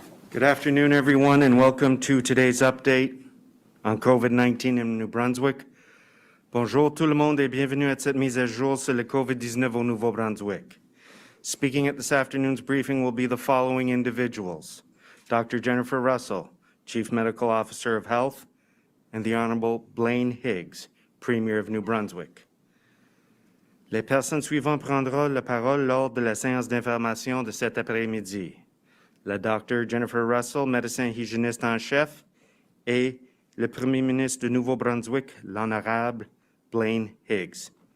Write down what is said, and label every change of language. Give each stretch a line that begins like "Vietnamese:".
English: Good afternoon, everyone, and welcome to today's update on COVID-19 in New Brunswick.
French: Bonjour tout le monde et bienvenue à cette mise à jour sur le COVID-19 au Nouveau-Brunswick.
English: Speaking at this afternoon's briefing will be the following individuals: Dr. Jennifer Russell, Chief Medical Officer of Health, and the Honorable Blaine Higgs, Premier of New Brunswick.
French: Les personnes suivantes prendront la parole lors de la séance d'information de cet après-midi. La Dr. Jennifer Russell, médecin hygiéniste en chef, et le Premier ministre du Nouveau-Brunswick, l'Honorable Blaine Higgs.